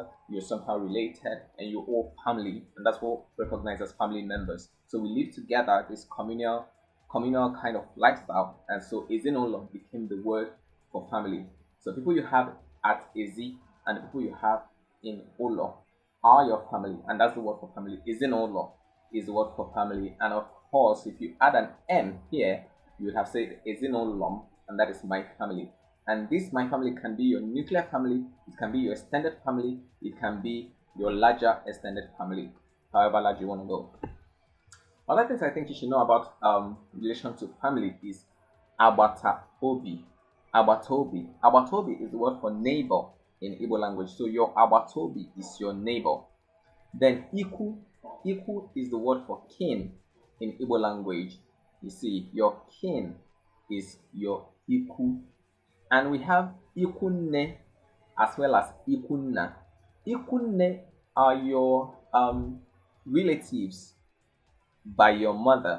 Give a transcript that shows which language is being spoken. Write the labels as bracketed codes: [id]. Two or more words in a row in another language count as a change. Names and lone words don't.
[en] You're somehow related, and you're all family, and that's what we recognize as family members. So we live together, this communal kind of lifestyle, and so [ig] EZI NA ỤLỌ [en] became the word for family. So people you have at EZI and the people you have in ụLọ are your family, and that's the word for family. [ig] EZI NA ụLọ [en] is the word for family, and of course, if you add an M here, you would have said [ig] EZI NA ụLọ, [en] and that is my family. And this my family can be your nuclear family, it can be your extended family, it can be your larger extended family, however large you want to go. Other things I think you should know about relation to family is [ig] agbata obi. Agbata obi. Agbata obi [en] is the word for neighbor in Igbo language. So your [ig] agbata obi [en] is your neighbor. Then iku. Iku is the word for kin in Igbo language. You see, your kin is your iku. And we have ikunne as well as ikunna. Ikunne are your relatives by your mother.